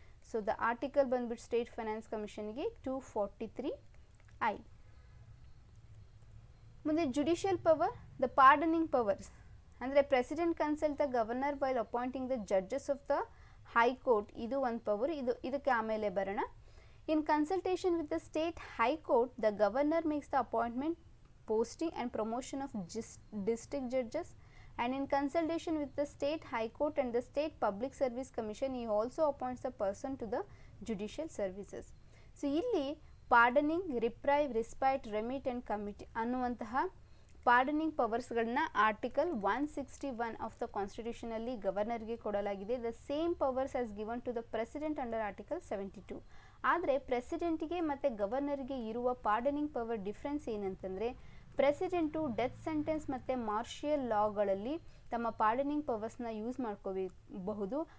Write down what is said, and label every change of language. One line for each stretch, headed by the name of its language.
Kannada: So the article ಬಂದ್ಬಿಟ್ಟು state finance ಕಮಿಷನ್ಗೆ 243I.
English: ಮುಂದೆ judicial power, the pardoning powers ಅಂದರೆ president consult the governor while appointing the judges of the high court,
Kannada: ಇದು ಒಂದು power, ಇದಕ್ಕೆ ಆಮೇಲೆ ಬರೋಣ.
English: In consultation with the state high court, the governor makes the appointment, posting and promotion of district judges, and in consultation with the state high court and the state public service commission he also appoints the person to the judicial services.
Kannada: So ಇಲ್ಲಿ pardoning, ರಿಪ್ರೈವ್, ರಿಸ್ಪೈಟ್, remit and committee ಅನ್ನುವಂತಹ pardoning ಪವರ್ಸ್ಗಳನ್ನ article 161 of the ಕಾನ್ಸ್ಟಿಟ್ಯೂಷನಲ್ಲಿ ಗವರ್ನರ್ಗೆ ಕೊಡಲಾಗಿದೆ.
English: The same powers as given to the president under article 72.
Kannada: ಆದರೆ ಪ್ರೆಸಿಡೆಂಟಿಗೆ ಮತ್ತು ಗವರ್ನರ್ಗೆ ಇರುವ pardoning power difference ಏನಂತಂದರೆ, president death sentence ಮತ್ತು martial ಲಾಗಳಲ್ಲಿ ತಮ್ಮ pardoning ಪವರ್ಸ್ನ use ಮಾಡ್ಕೋಬಹುದು.